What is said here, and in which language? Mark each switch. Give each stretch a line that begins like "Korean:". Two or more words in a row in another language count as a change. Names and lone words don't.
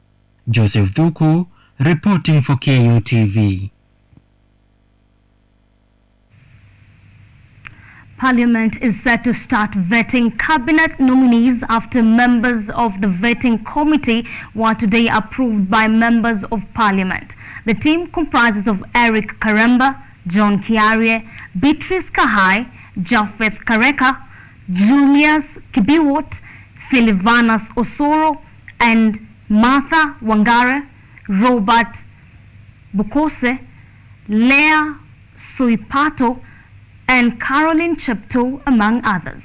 English: Joseph Thuku, reporting for KUTV. Parliament is set to start vetting cabinet nominees after members of the vetting committee were today approved by members of Parliament. The team comprises of Eric Karemba, John Kiarie, Beatrice Kahai, Japheth Kareka, Julius Kibiwot, Silvanus Osoro, and Martha Wangare, Robert Bukose, Leah Suipato, and Caroline Chepto, among others.